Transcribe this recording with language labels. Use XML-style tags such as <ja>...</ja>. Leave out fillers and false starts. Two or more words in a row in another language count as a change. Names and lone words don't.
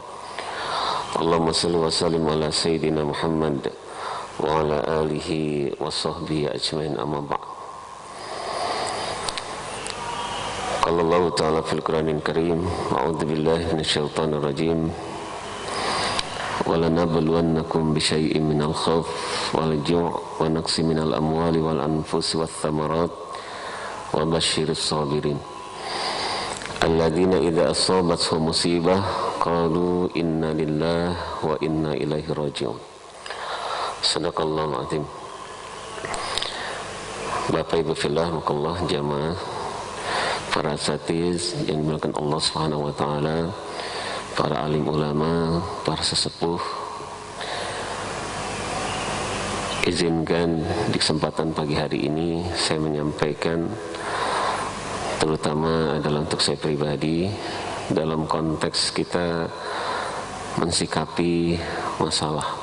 <ar>اللهم صل وسلم على سيدنا محمد وعلى آله وصحبه أجمعين، أما بعد. قال الله تعالى في القرآن الكريم، أعوذ بالله من الشيطان الرجيم. ولنبلونكم بشيء من الخوف والجوع ونقص من الأموال والأنفس والثمرات وبشر الصابرين الذين إذا أصابتهم مصيبة قالوا إنا لله وإنا إليه راجعون. صدق الله العظيم.</ar> <id>Bapak Ibu fillah, makallah jamaah, para asatiz yang dimuliakan</id> <ar>الله سبحانه وتعالى,</ar> <id>para alim ulama, para sesepuh, izinkan di kesempatan pagi hari ini saya menyampaikan, terutama adalah untuk saya pribadi, dalam konteks kita mensikapi masalah.</id>